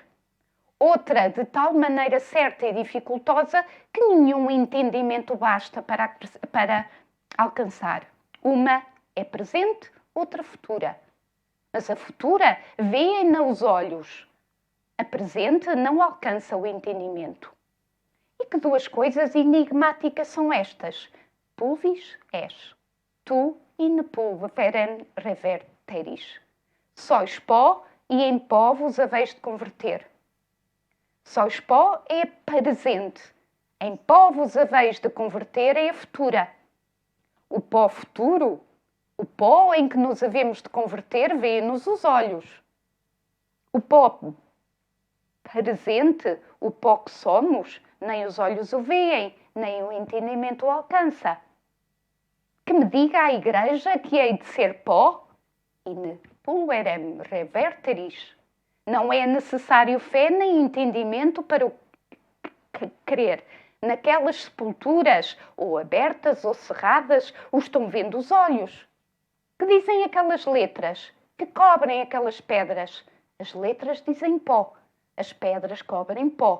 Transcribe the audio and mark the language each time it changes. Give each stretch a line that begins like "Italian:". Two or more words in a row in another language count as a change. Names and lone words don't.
Portuguese: Outra de tal maneira certa e dificultosa que nenhum entendimento basta para alcançar. Uma é presente, outra futura. Mas a futura vê-na os olhos. A presente não alcança o entendimento. E que 2 coisas enigmáticas são estas?
Latin: Pulvis és, tu in pulverem reverteris.
Portuguese: Sois pó e em pó vos haveis de converter. Sois pó é presente, em pó vos haveis de converter é a futura. O pó futuro, o pó em que nos havemos de converter, vê-nos os olhos. O pó presente, o pó que somos, nem os olhos o veem, nem o entendimento o alcança. Que me diga a Igreja que hei de ser pó?
Latin: In pulverem reverteris.
Portuguese: Não é necessário fé nem entendimento para o crer. Naquelas sepulturas, ou abertas ou cerradas, o estão vendo os olhos. Que dizem aquelas letras? Que cobrem aquelas pedras? As letras dizem pó. As pedras cobrem pó.